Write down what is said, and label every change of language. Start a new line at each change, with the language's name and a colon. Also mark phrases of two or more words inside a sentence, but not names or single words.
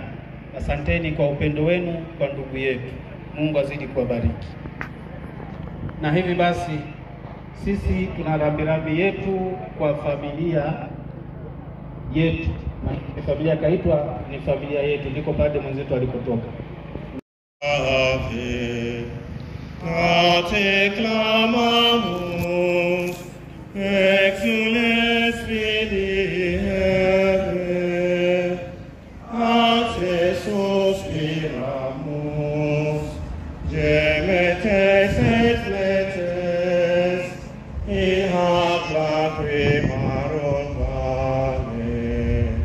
Swahili: Asanteni kwa upendo wenu kwa ndugu yetu. Mungu azidi kuwabariki. Na hivi basi sisi tuna rambirambi yetu kwa familia yetu. Na familia Kaitwa ni familia yetu, ndiko Padre mwenzetu alikotoka.
Latin: Te clamamos, exules fili heaven, a te suspiramos, gemetes et fletes, y hac lacrimarum vale.